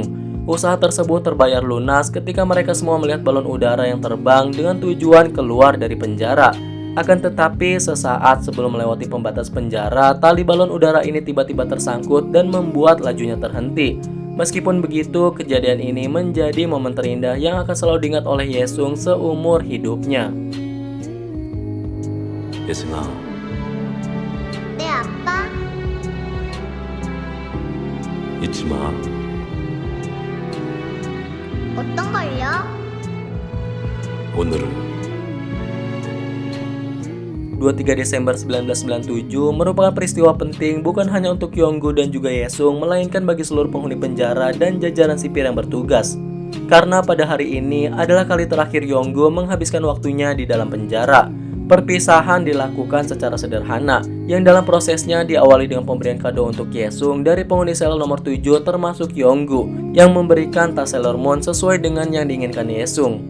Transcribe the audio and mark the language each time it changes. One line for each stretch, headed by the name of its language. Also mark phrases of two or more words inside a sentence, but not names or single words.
Indonesian: Usaha tersebut terbayar lunas ketika mereka semua melihat balon udara yang terbang dengan tujuan keluar dari penjara. Akan tetapi sesaat sebelum melewati pembatas penjara, tali balon udara ini tiba-tiba tersangkut dan membuat lajunya terhenti. Meskipun begitu, kejadian ini menjadi momen terindah yang akan selalu diingat oleh Yesung seumur hidupnya.
Korean: 예승아, 네, 아빠. 잊지 마. 어떤 걸요? 오늘은
Indonesian: 23 Desember 1997 merupakan peristiwa penting bukan hanya untuk Yonggu dan juga Yesung, melainkan bagi seluruh penghuni penjara dan jajaran sipir yang bertugas. Karena pada hari ini adalah kali terakhir Yonggu menghabiskan waktunya di dalam penjara. Perpisahan dilakukan secara sederhana, yang dalam prosesnya diawali dengan pemberian kado untuk Yesung dari penghuni sel nomor 7 termasuk Yonggu, yang memberikan tas Sailor Moon sesuai dengan yang diinginkan Yesung.